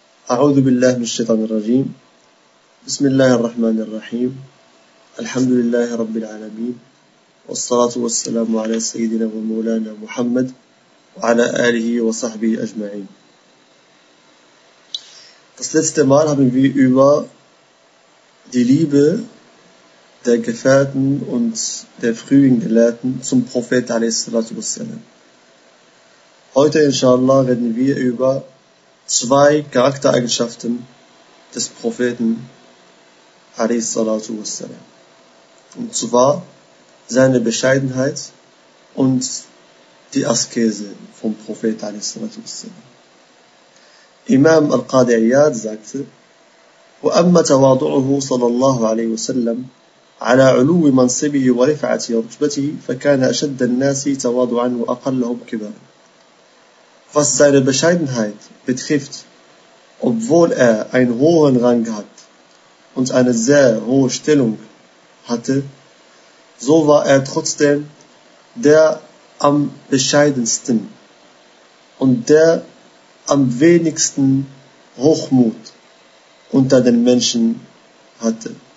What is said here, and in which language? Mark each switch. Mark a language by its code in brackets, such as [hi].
[ar] أعوذ بالله من الشيطان الرجيم. بسم الله الرحمن الرحيم. الحمد لله رب العالمين، والصلاة والسلام على سيدنا ومولانا محمد وعلى آله وصحبه أجمعين. [de] Das letzte Mal haben wir über die Liebe der Gefährten und der frühen Gelehrten zum Prophet [ar] عليه الصلاة والسلام. [de] Heute inshallah werden wir über zwei Charaktereigenschaften des Propheten a.s. und zwar seine Bescheidenheit und die Askese vom Propheten a.s. Imam Al-Qadi Iyad sagte: [ar] وَأَمَّا تَوَاضُعُهُ صَلَى اللَّهُ عَلَيْهُ وَسَلَّمُ عَلَى عُلُوِّ مَنْصِبِهِ وَرِفَعَةِ رُتْبَتِهِ فَكَانَ أَشَدَّ النَّاسِ تَوَاضُعًا وَأَقَلَّهُمْ كِبَرًا. [de] Was seine Bescheidenheit betrifft, obwohl er einen hohen Rang hat und eine sehr hohe Stellung hatte, so war er trotzdem der am bescheidensten und der am wenigsten Hochmut unter den Menschen hatte.